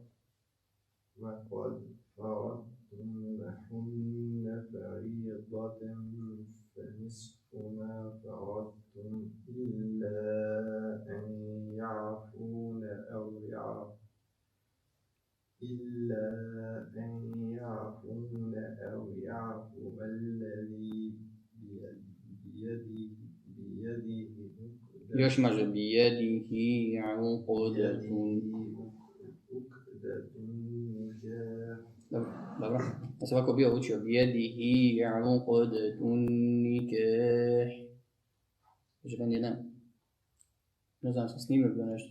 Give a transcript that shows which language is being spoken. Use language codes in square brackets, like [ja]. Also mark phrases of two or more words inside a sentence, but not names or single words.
[ar] فرضتم لهن فريضة فنصف ما فرضتم إلا أن يعفون أو يعفو الذي بيده [bs] još može [ar] بيده عقدة. [bs] Dobro. Ja sam ovako bio učio [ar] بيده عقدة النكاح. [bs] Kaže meni ne znam, sam snimio bio nešto.